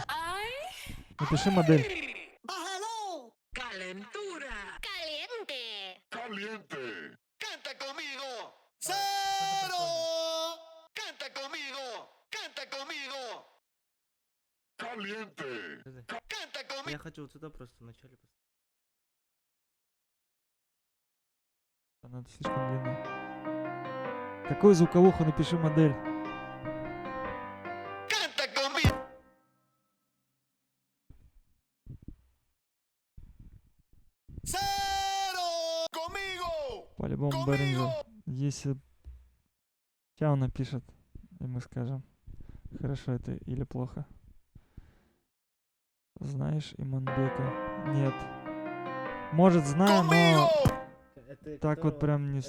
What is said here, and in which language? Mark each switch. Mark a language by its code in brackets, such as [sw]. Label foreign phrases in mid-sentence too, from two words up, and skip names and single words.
[ru] Напиши модель. [es] ¡Bájalo! ¡Calentura! ¡Caliente! ¡Caliente! ¡Canta conmigo! ¡Cero! ¡Canta conmigo! ¡Canta conmigo! ¡Caliente! ¡Canta [ru] Я [es] conmigo! [ru] хочу вот сюда просто вначале поставить. Она слишком длинная. Какую звуковуху? Напиши модель. [es] ¡Canta conmigo! ¡Cero! ¡Conmigo! [ru] По-любому Behringer. Если сейчас он напишет, и мы скажем, хорошо это или плохо. Знаешь Иманбека? Нет. Может, знаю, но [es] ¡Conmigo! [ru] Это так вот прям не,